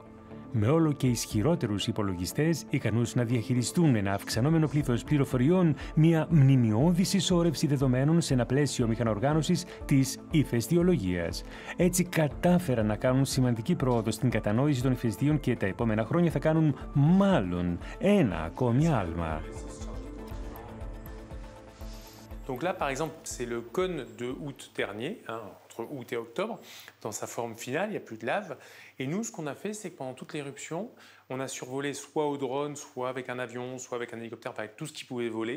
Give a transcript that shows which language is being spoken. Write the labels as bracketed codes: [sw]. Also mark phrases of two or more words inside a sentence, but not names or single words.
[el] Με όλο και ισχυρότερους υπολογιστές ικανούς να διαχειριστούν ένα αυξανόμενο πλήθος πληροφοριών, μια μνημειώδη συσσόρευση δεδομένων σε ένα πλαίσιο μηχανοργάνωσης της ηφαιστειολογίας. Έτσι κατάφεραν να κάνουν σημαντική πρόοδο στην κατανόηση των ηφαιστείων και τα επόμενα χρόνια θα κάνουν μάλλον ένα ακόμη άλμα. [fr] Donc là, par exemple, c'est le cône de août dernier, hein, entre août et octobre. Dans sa forme finale, il n'y a plus de lave. Et nous, ce qu'on a fait, c'est que pendant toute l'éruption, on a survolé soit au drone, soit avec un avion, soit avec un hélicoptère, avec tout ce qui pouvait voler.